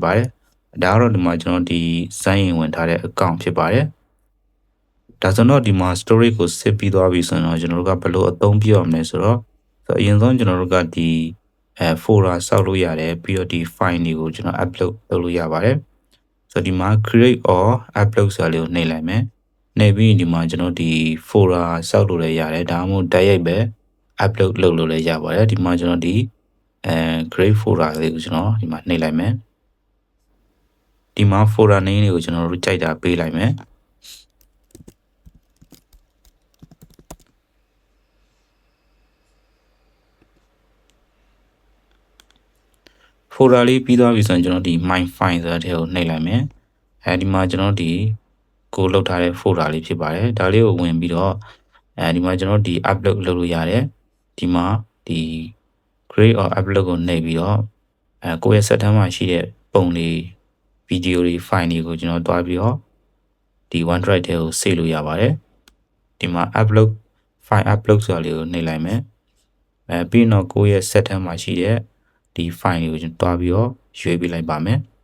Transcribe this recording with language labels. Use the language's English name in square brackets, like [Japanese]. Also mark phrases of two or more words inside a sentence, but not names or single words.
[Burmese] ပါတယ်ဒါကတော့ဒီမှာကျွန်တော်ဒီ sign in ဝင်ထားတဲ့ account ဖြစ်ပါတယ်ဒါဆိုတော့ဒီမှာ storage ကိုစစ်ပြီးသွားပြီဆိုတော့ကျွန်တော်တို့က ဘယ်လိုအသုံးပြုရမလဲဆိုတော့အရင်ဆုံးကျွန်တော်တို့ကဒီ folder ဆောက်လို့ရတယ်ပြီးတော့ဒီ file တွေကိုကျွန်တော် upload လုပ်လို့ရပါတယ်ဆိုတော့ဒီမှာ [English] create or upload [Burmese] ဆိုတာလေးကိုနှိပ်လိုက်မယ်နှိပ်ပြီးဒီမှာကျွန်တော်ဒီ folder ဆောက်လို့လည်းရတယ်ဒါမှမဟုတ်တိုက်ရိုက်ပဲ upload လုပ်လို့လည်းရပါတယ်ဒီမှာကျွန်တော်ဒီ [English] create folder [Burmese] လေးကိုကျွန်တော်ဒီမှာနှိပ်လိုက်မယ်ဒီမှာ [English] folder name [Burmese] လေးကိုကျွန်တော်တို့ကြိုက်တာပေးလိုက်မယ် folder လေးပြီးသွားပြီဆိုရင်ကျွန်တော်ဒီ [English] my file [Burmese] ဆိုတဲ့ကိုနှိပ်လိုက်မယ်ဒီမှာကျွန်တော်ဒီကိုလောက်ထားတဲ့ folder လေး ဖြစ်ပါတယ်ဒါလေးကိုဝင်ပြီးတော့ဒီမှာကျွန်တော်ဒီ upload လုပ်လို့ရတယ်ဒီမှာဒီ [English] create or upload [Burmese] ကိုနှိပ်ပြီးတော့ကိုယ့်ရဲ့ set ထဲမှာရှိတဲ့ပုံတွေဗီဒီယိုတွေ file တွေကိုကျွန်တော်တွားပြီးတော့ဒီ OneDrive ထဲကို save လို့ရပါတယ်ဒီမှာ [English] upload file upload [Burmese] ဆိုတာလေးကိုနှိပ်လိုက်မယ်ပြီးတော့ကိုယ့်ရဲ့ set ထဲမှာရှိတဲ့ဒီ file တွေကိုကျွန်တော်တွားပြီးတော့ရွေးပေးလိုက်ပါမယ်